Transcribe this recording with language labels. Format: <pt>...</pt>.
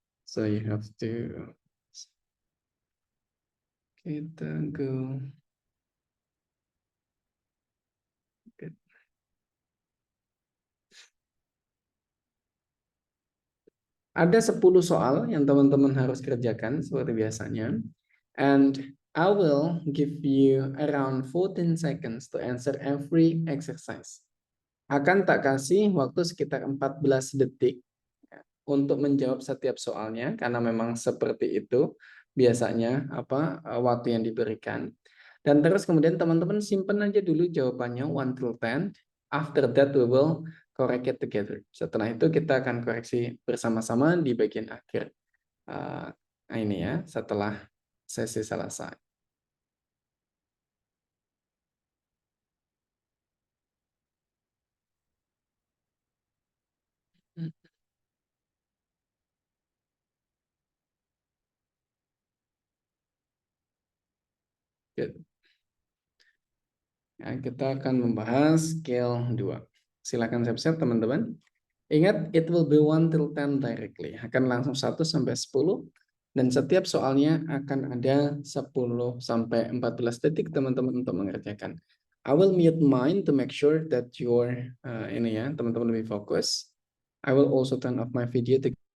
<en>So you have to kita go.</en> <id>Ada 10 soal yang teman-teman harus kerjakan seperti biasanya.</id> <en>And I will give you around 14 seconds to answer every exercise.</en> <id>Akan tak kasih waktu sekitar 14 detik untuk menjawab setiap soalnya karena memang seperti itu biasanya waktu yang diberikan. Dan terus kemudian teman-teman simpen aja dulu jawabannya 1 till 10.</id> <en>After that we will correct it together.</en> <id>Setelah itu kita akan koreksi bersama-sama di bagian akhir. Ini ya, setelah sesi selesai.</id> <en>Good.</en> <id>Ya, kita akan membahas skill 2. Silakan siap-siap teman-teman. Ingat,</id> <en>it will be 1 till 10 directly.</en> <id>Akan langsung 1 sampai 10. Dan setiap soalnya akan ada 10 sampai 14 detik teman-teman untuk mengerjakan.</id> <en>I will mute mine to make sure that your</en> <id>ini ya, teman-teman lebih fokus.</id> <en>I will also turn off my video to</en>